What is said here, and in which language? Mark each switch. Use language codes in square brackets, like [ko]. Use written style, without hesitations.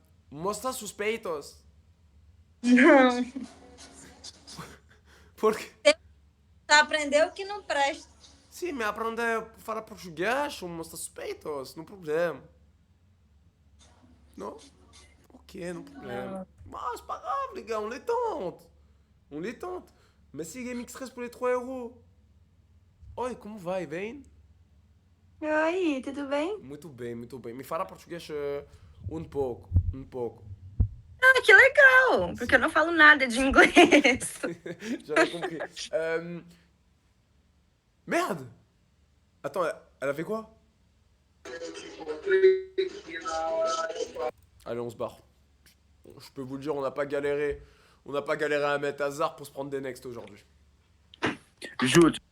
[pt] Mostra suspeitos. Não. Porque... Tu aprendeu que não presta. Sim, me aprender a falar português, mostra suspeitos, não problema. [fr] Non? Ok, non problème. Bah, c'est pas grave, les gars, on les tente. On les tente. Merci GameX13 pour les 3 euros. [pt] Oi, como vai? Bem? Oi, tudo bem? Muito bem, muito bem. Me fala português um pouco, um pouco. Ah, que legal, porque eu não falo nada de inglês. [fr] J'avais compris. Merde! Attends, elle a fait quoi? Allez, on se barre. Je peux vous le dire, on n'a pas galéré. On n'a pas galéré à mettre hasard pour se prendre des next aujourd'hui. Jute.